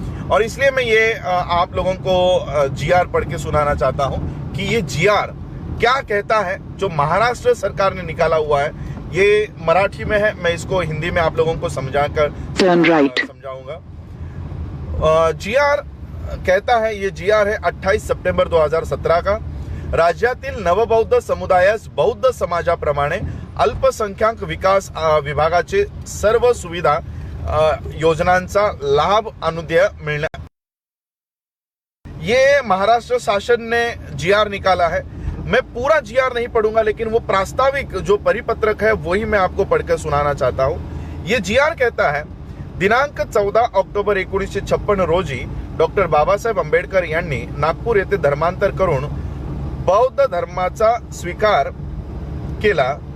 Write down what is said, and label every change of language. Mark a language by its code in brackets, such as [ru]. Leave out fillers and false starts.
[hi] और इसलिए मैं ये आप लोगों को जीआर पढ़ के सुनाना चाहता हूं कि ये जीआर क्या कहता है, जो महाराष्ट्र सरकार ने निकाला हुआ है। ये मराठी में है, मैं इसको हिंदी में आप लोगों को समझाकर समझाऊंगा। जीआर कहता है, ये जीआर है 28 सप्टेंबर 2017 का। [mr] राज्यातील नवबौद्ध समुदायास बौद्ध समाजाप्रमाणे अल्पसंख्याक विकास विभागाचे सर्व सुविधा योजनांचा लाभ अनुदय मिळणार। [hi] ये महाराष्ट्र शासन ने जीआर निकाला है। मैं पूरा जीआर नहीं पढ़ूंगा, लेकिन वो प्रास्ताविक जो परिपत्रक है वही मैं आपको पढ़कर सुनाना चाहता हूं। ये जीआर कहता है, [mr] दिनांक 14 ऑक्टोबर 1956 रोजी डॉक्टर बाबासाहेब आंबेडकर यांनी नागपूर येथे धर्मांतर करून बौद्ध धर्माचा स्वीकार केला।